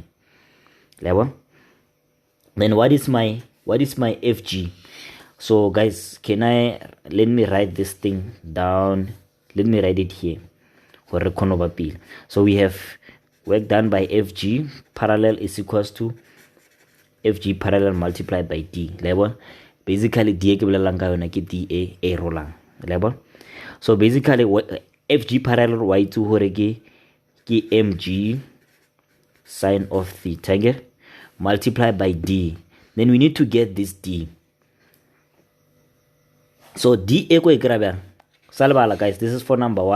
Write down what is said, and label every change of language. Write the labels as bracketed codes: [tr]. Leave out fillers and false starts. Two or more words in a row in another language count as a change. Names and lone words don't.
[en] Level. Then what is my Fg? So guys, let me write this thing down. Let me write it here. So we have work done by FG parallel is equals to FG parallel multiplied by D. Level. Basically, [st] D ke bolelang ka yona ke D a rolang. [en] Level. So basically, FG parallel y2 [st] hore ke [en] mg sine of theta multiplied by D. Then we need to get this D. So D equal Salbala guys, this is for number 1.